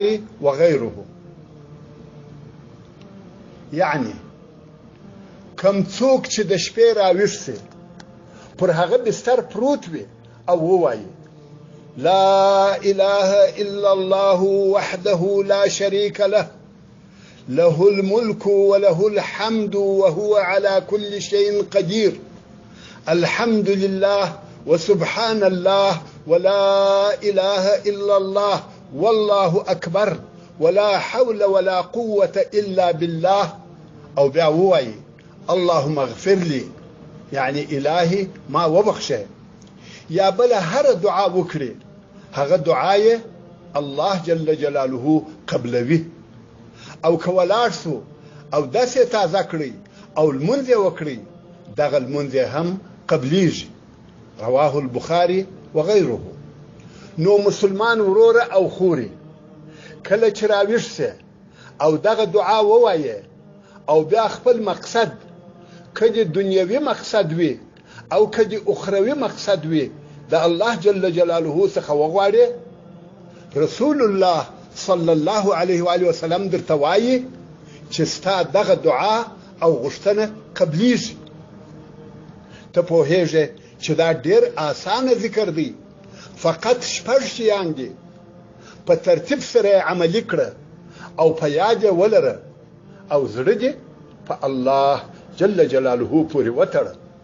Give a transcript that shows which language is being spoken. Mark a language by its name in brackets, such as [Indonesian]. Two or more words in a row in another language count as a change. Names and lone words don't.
[Arabic] وغيره. [Pashto] یعنی کم څوک چې د شپې راویښ سي پر هغه بستر پروت وي او ووایي [Arabic] لا اله الا الله وحده لا شريك له له الملك وله الحمد وهو على كل شيء قدير الحمد لله وسبحان الله ولا اله الا الله والله اكبر ولا حول ولا قوة الا بالله. [Pashto] او بیا ووایي [Arabic] اللهم اغفر لي [Pashto] يعني الهي ما وبخشه. یا بل هر دعا وکړي هغه دعای الله [Arabic] جل جلاله [Pashto] قبلوي. او کولاړ سو او داسې تازه کړی او المنځ وکړي دغه المنځ هم قبليږي. [Arabic] رواه البخاري وغيره. [Pashto] نو مسلمان ورور او خوري کله چې راویښ سي او دغه دعا ووایي او بیا خپل مقصد کدي دنیوي مقصد وي او کدي اخروی مقصد وي د الله [Arabic] جل جلاله [Pashto] څخه وغواړي رسول الله [Arabic] صلى الله عليه وآله وسلم [Pashto] درته وایي چې ستا دغه دعا او غوښتنه قبليږي. ته پوهېږې چې دا ډېر اسانه ذکر دی فقط شپږ شیان دي په ترتیب سره عملي کړه او په یاد ولره او زړه دې په الله [Arabic] جل جلاله [Pashto] پورې وتړه.